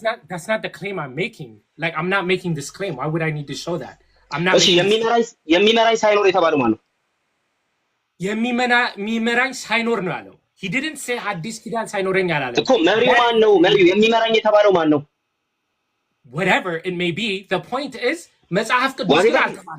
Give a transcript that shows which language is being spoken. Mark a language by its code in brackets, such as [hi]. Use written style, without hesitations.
[en] That's not the claim I'm making. Like I'm not making this claim. Why would I need to show that? [am] እሺ የሚመራኝ ሳይኖር የተባለው ማን ነው? የሚመራኝ ሳይኖር ነው ያለው። [en] He didn't say [am] ሐዲስ ኪዳን ሳይኖረኝ አላለም እኮ። መሪው ማን ነው? መሪው የሚመራኝ የተባለው ማን ነው? [en] Whatever it may be, the point is [am] መጽሐፍ ቅዱስ ይላል።